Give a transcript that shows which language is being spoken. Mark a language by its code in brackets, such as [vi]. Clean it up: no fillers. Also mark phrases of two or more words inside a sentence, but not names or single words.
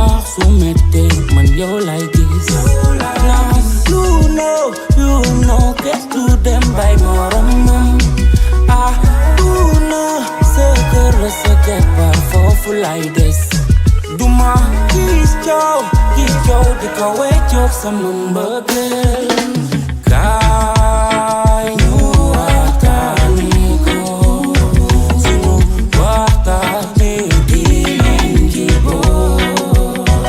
[wo] su mettee man yow lay gis. [en] Now you know [wo] gestu dem bay moromam. [en] You know [wo] sa kër la sa keppaar foofu lay des. Duma gis coow di ko weccoog sama mbëggeel. Kaay ñu waxtaane ko sunu waxtaane dinañ jiboo.